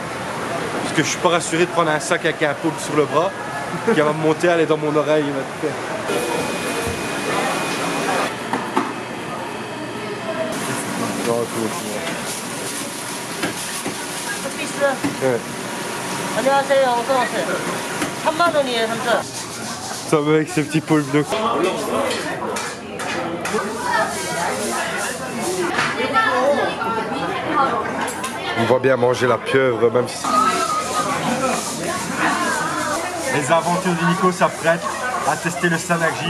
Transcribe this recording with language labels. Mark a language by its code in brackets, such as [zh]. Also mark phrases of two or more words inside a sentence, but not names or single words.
[fr] Parce que je suis pas rassuré de prendre un sac avec un pot sur le bras qui va me monter, aller dans mon oreille. Il va tout faire. Ouais. [ko] 안녕하세요. 어서 오세요. 3만 원이에요, 3천. [fr] Ça va avec ces petits pots bleus. On va bien manger la pieuvre, même si... Les aventures du Nico s'apprêtent à tester le sanakji.